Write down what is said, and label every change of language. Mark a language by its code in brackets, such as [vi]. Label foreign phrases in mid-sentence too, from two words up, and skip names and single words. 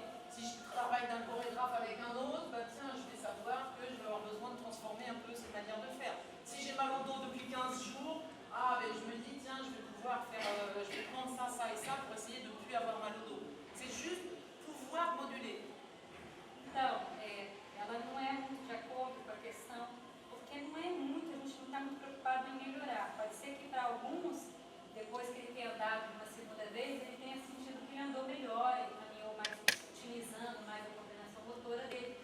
[fr] Si je travaille d'un chorégraphe avec un autre, bah tiens, je vais savoir que je vais avoir besoin de transformer un peu cette manière de faire. Si j'ai mal au dos depuis 15 jours, je me dis, tiens, je vais pouvoir faire, je vais prendre ça, ça et ça pour essayer de ne plus avoir mal au dos. C'est juste pouvoir moduler. [pt] Então, ela não é muito de acordo com a questão, porque não é muito, a gente não está muito preocupado em melhorar. Pode ser que para alguns, depois que ele tenha andado uma segunda vez, ele tenha sentido que ele andou melhor, ele caminhou mais, utilizando mais a coordenação motora dele.